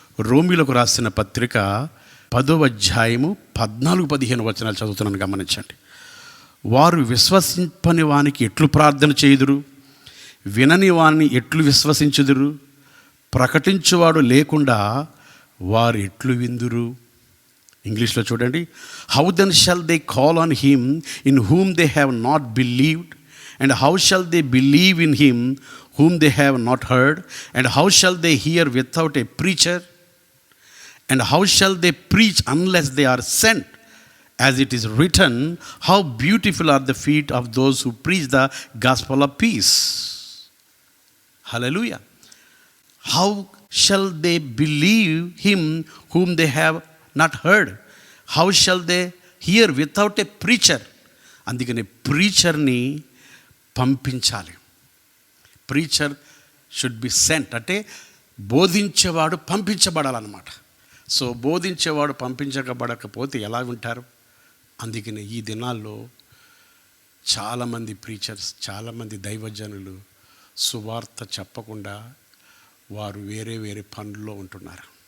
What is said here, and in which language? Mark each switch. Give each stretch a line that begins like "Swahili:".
Telugu: రోమీలకు రాసిన పత్రిక 10వ అధ్యాయము 14-15 వచనాలు చదువుతున్నాను, గమనించండి. వారు విశ్వసింపని వానికి ఎట్లు ప్రార్థన చేయుదురు, వినని వారిని ఎట్లు విశ్వసించుదురు, ప్రకటించువాడు లేకుండా వారు ఎట్లు విందురు. ఇంగ్లీష్లో చూడండి.
English: How then shall they call on him in whom they have not believed, and how shall they believe in him whom they have not heard, and how shall they hear without a preacher, and how shall they preach unless they are sent? As it is written, how beautiful are the feet of those who preach the gospel of peace. Hallelujah. How shall they believe him whom they have not heard? How shall they hear without a preacher?
Telugu: అందుకని ప్రీచర్ని పంపించాలి.
English: preacher should be sent,
Telugu: అంటే బోధించేవాడు పంపించబడాలన్నమాట. So బోధించేవాడు పంపించబడకపోతే ఎలా వింటారు? అందుకని ఈ దినాల్లో చాలామంది preachers, చాలామంది దైవజనులు సువార్త చెప్పకుండా వారు వేరే వేరే పనుల్లో ఉంటున్నారు.